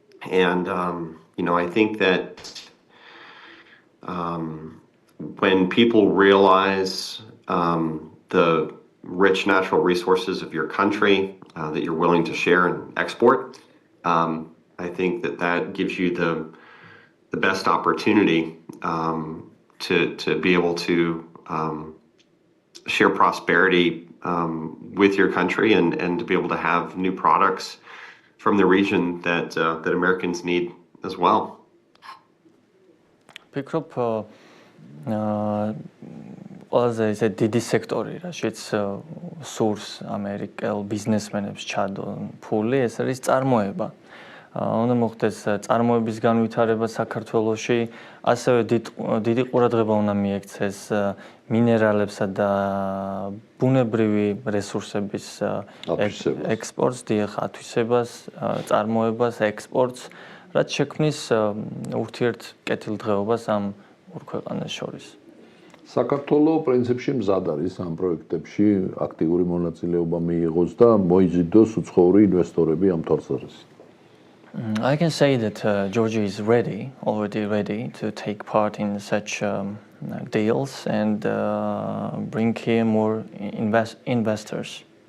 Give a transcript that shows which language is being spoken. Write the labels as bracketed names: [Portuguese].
[English] And, you know, I think that when people realize the rich natural resources of your country that you're willing to share and export, I think that gives you the best opportunity to be able to share prosperity with your country and to be able to have new products from the region that Americans need as well. [Georgian] Ფიქრობ ყველაზე ეს დიდი სექტორი, რაშიც სურს ამერიკელ ბიზნესმენებს ჩადონ ფული, ეს არის წარმოება. უნდა მოხდეს წარმოების განვითარება საქართველოში, ასევე დიდი ყურადღება უნდა მიექცეს მინერალებსა და ბუნებრივი რესურსების ექსპორტს, ათვისებას, წარმოებას, ექსპორტს, რაც შექმნის ურთიერთკეთილდღეობას ამ ორ ქვეყანას შორის. საქართველოს პრინციპში მზად არის ამ პროექტებში აქტიური მონაწილეობა მიიღოს და მოიზიდოს უცხოური ინვესტორები ამ თვალსაზრისით. [English] I can say that Georgia is already ready to take part in such deals and bring here more investors.